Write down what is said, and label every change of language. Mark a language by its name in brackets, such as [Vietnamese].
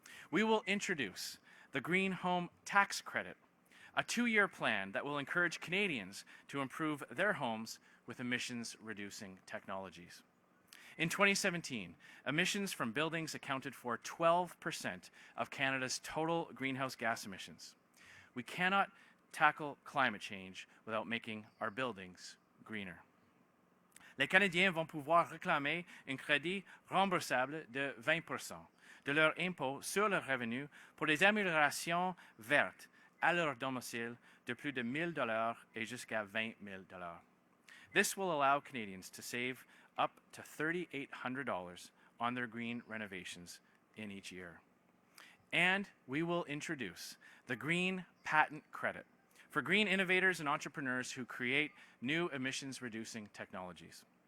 [English] We will introduce the Green Home Tax Credit, a 2-year plan that will encourage Canadians to improve their homes with emissions-reducing technologies. In 2017, emissions from buildings accounted for 12% of Canada's total greenhouse gas emissions. We cannot tackle climate change without making our buildings greener. [French] Les Canadiens vont pouvoir réclamer un crédit remboursable de 20% de leur impôt sur le revenu pour des améliorations vertes à leur domicile de plus de $1,000 et jusqu'à $20,000. [English] This will allow Canadians to save up to $3,800 on their green renovations in each year. And we will introduce the Green Patent Credit for green innovators and entrepreneurs who create new emissions-reducing technologies.